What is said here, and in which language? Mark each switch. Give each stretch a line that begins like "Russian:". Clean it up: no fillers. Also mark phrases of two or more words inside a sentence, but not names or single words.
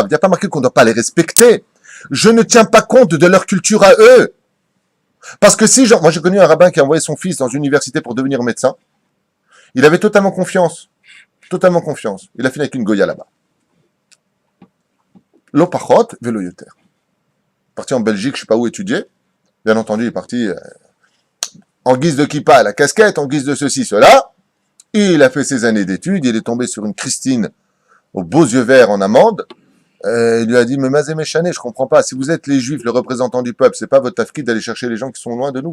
French: Il n'y a pas marqué qu'on ne doit pas les respecter. Je ne tiens pas compte de leur culture à eux. Parce que si, moi j'ai connu un rabbin qui a envoyé son fils dans une université pour devenir médecin. Il avait totalement confiance. Totalement confiance. Il a fini avec une goya là-bas.
Hebrew: לא פחות ולא יותר.
French: parti en Belgique, je sais pas où étudier. Bien entendu, il est parti en guise de kippa, la casquette, en guise de ceci, cela. Il a fait ses années d'études, il est tombé sur une Christine aux beaux yeux verts en amande. Il lui a dit, mais
Hebrew: מה זה משנה,
French: je comprends pas. Si vous êtes les Juifs, le représentant du peuple, c'est pas votre tafkid d'aller chercher les gens qui sont loin de nous.